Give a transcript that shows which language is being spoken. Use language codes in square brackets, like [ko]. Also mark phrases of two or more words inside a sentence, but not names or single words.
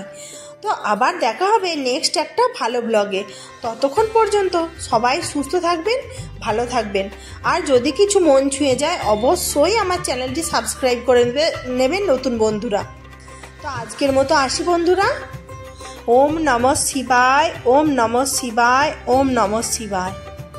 [bn] তো আবার দেখা হবে নেক্সট একটা ভালো ব্লগে। ততক্ষণ পর্যন্ত সবাই সুস্থ থাকবেন, ভালো থাকবেন। আর যদি কিছু মন ছুঁয়ে যায় অবশ্যই আমার চ্যানেলটি সাবস্ক্রাইব করে নেবেন নতুন বন্ধুরা। তো আজকের মতো আসি বন্ধুরা। [sa] ওম নমঃ শিবায়, ওম নমঃ শিবায়, ওম নমঃ শিবায়।